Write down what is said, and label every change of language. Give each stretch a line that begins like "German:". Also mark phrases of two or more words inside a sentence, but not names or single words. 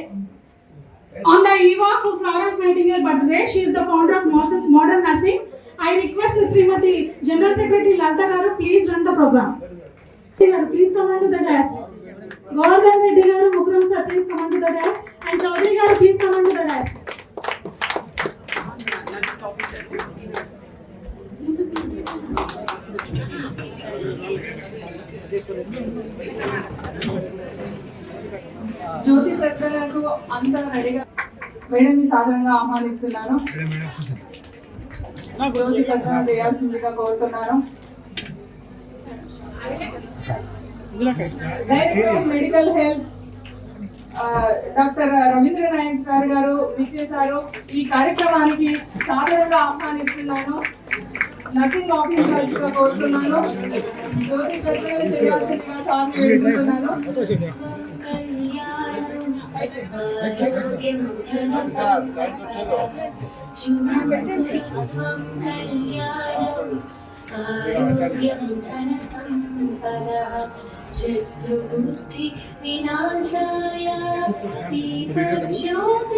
English: On the eve of Florence Nightingale birthday, she is the founder of Modern Nursing. I request Srimati General Secretary Lalta Garu, please run the program. Please come on to the dais. Govardhan Reddy Garu, Mukram sir, please come on to the dais. And Chaudhary Garu, please come on to the dais.
Telugu: జ్యోతి ప్రజ్వలకు అంతా రెడీగా మేడం సాధారణంగా ఆహ్వానిస్తున్నాను. జ్యోతి ప్రజ్వలన చేయాల్సిందిగా కోరుతున్నాను.
English: Director of Medical Health
Telugu: డాక్టర్ రవీంద్ర నాయక్ సార్ గారు విచ్చేశారు. ఈ కార్యక్రమానికి సాధారణంగా ఆహ్వానిస్తున్నాను.
English: Nursing Officers
Telugu: గా కోరుతున్నాను. జ్యోతి ప్రజ్వలన చేయాల్సిందిగా సార్ వేడుకుంటున్నాను.
Sanskrit: शत्रुबुद्धि विनाशाय दीपज्योते